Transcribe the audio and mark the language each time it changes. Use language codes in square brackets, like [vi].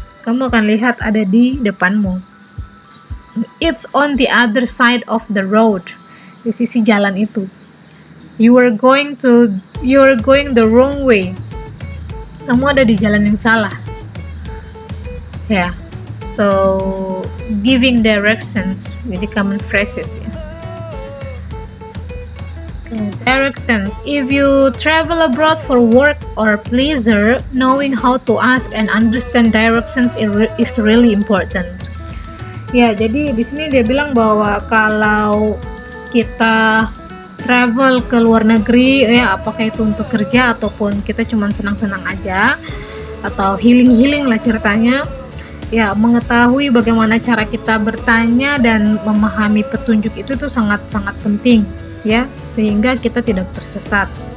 [id] Kamu akan lihat ada di depanmu. [en] It's on the other side of the road. [id] Di sisi jalan itu. [en] You're going the wrong way. [id] Kamu ada di jalan yang salah. [en] Ya. So, giving directions, jadi common phrases, ya. Directions. If you travel abroad for work or pleasure, knowing how to ask and understand directions is really important. [id] Ya, jadi di sini dia bilang bahwa kalau kita travel ke luar negeri, ya apakah itu untuk kerja ataupun kita cuma senang-senang aja atau healing lah ceritanya, ya mengetahui bagaimana cara kita bertanya dan memahami petunjuk itu tuh sangat-sangat penting, ya, sehingga kita tidak tersesat.